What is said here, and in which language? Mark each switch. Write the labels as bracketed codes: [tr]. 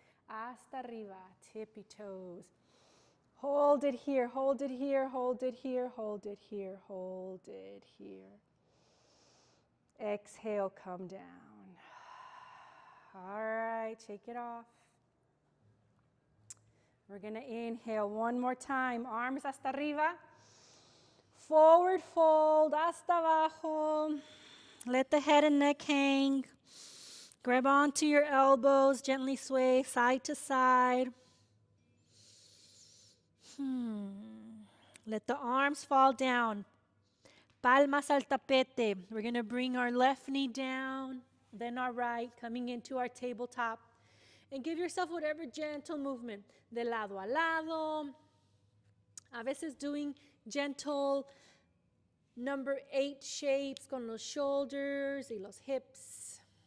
[es] Hasta arriba, [en] tippy toes. Hold it here, hold it here, hold it here, hold it here, hold it here. Exhale, come down. All right, take it off. We're going to inhale one more time. Arms [es] hasta arriba. [en] Forward fold, [es] hasta abajo. [en] Let the head and neck hang. Grab onto your elbows, gently sway side to side. Let the arms fall down. [es] Palmas al tapete. [en] We're going to bring our left knee down, then our right, coming into our tabletop. And give yourself whatever gentle movement. [es] De lado a lado. A veces [en] doing gentle number 8 shapes [es] con los [en] shoulders [es] y los [en] hips.